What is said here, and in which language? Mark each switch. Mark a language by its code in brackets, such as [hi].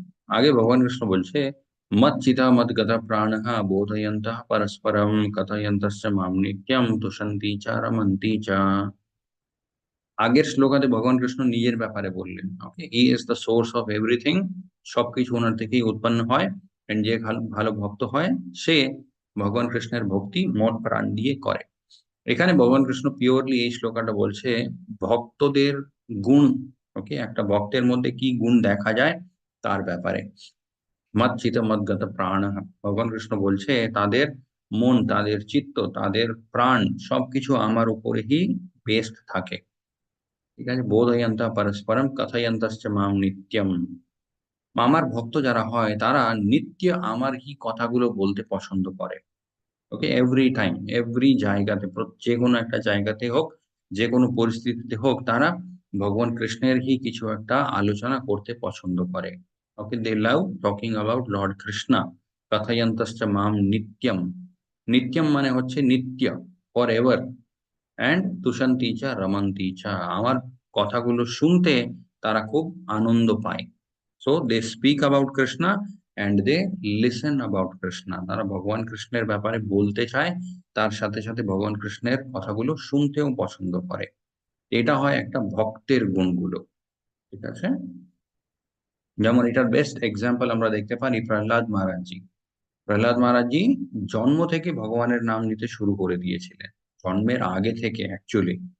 [hi] आगे भगवान कृष्ण बोलছে [sa] मच्चिता मद्गता प्राणः बोधयन्तः परस्परं कथयन्तश्च मां नित्यं तुषन्ति च रमन्ति च। [bn] আগের শ্লোকাতে ভগবান কৃষ্ণ নিজের ব্যাপারে বললেন, ওকে, [en] he is the source of everything, [bn] সবকিছু ওনার থেকেই উৎপন্ন হয়, এন্ড যে ভালো ভালো ভক্ত হয় সে ভগবান কৃষ্ণের ভক্তি মন প্রাণ দিয়ে করে। এখানে ভগবান কৃষ্ণ পিওরলি এই শ্লোকাটা বলছে ভক্তদের গুণ, ওকে, একটা ভক্তের মধ্যে কি গুণ দেখা যায় তার ব্যাপারে। [sa] মচ্চিত মদ্গত প্রাণ, [bn] ভগবান কৃষ্ণ বলছে তাদের মন, তাদের চিত্ত, তাদের প্রাণ সবকিছু আমার উপরেই বেস্ট থাকে। ঠিক আছে, [sa] বোধয়ন্তঃ পরস্পরম কথয়ন্তশ্চ মাম নিত্যম, [bn] আমার ভক্ত যারা হয় তারা নিত্য আমার হি কথাগুলো বলতে পছন্দ করে। ওকে, [en] every time, [bn] এভরি জায়গাতে, যে কোনো একটা জায়গাতে হোক, যে কোনো পরিস্থিতিতে হোক, তারা ভগবান কৃষ্ণের হি কিছু একটা আলোচনা করতে পছন্দ করে। [en] Okay, they love talking about Lord Krishna. [sa] Kathayantascha mam nityam. [bn] Nityam মানে হচ্ছে নিত্য, [en] forever. [bn] And [sa] তুষন্তিচা রমন্তিচা, [bn] আমার কথাগুলো শুনতে তারা খুব আনন্দ পায়। [en] So they speak about Krishna and they listen about Krishna. [bn] তারা ভগবান কৃষ্ণের ব্যাপারে বলতে চায়, তার সাথে সাথে ভগবান কৃষ্ণের কথাগুলো শুনতেও পছন্দ করে। এটা হয় একটা ভক্তের গুণগুলো। ঠিক আছে? যেমন এটার বেস্ট এক্সাম্পল আমরা দেখতে পারি প্রহ্লাদ মহারাজজি। প্রহ্লাদ মহারাজজি জন্ম থেকে ভগবানের নাম নিতে শুরু করে দিয়েছিলেন, জন্মের আগে থেকে অ্যাকচুয়ালি।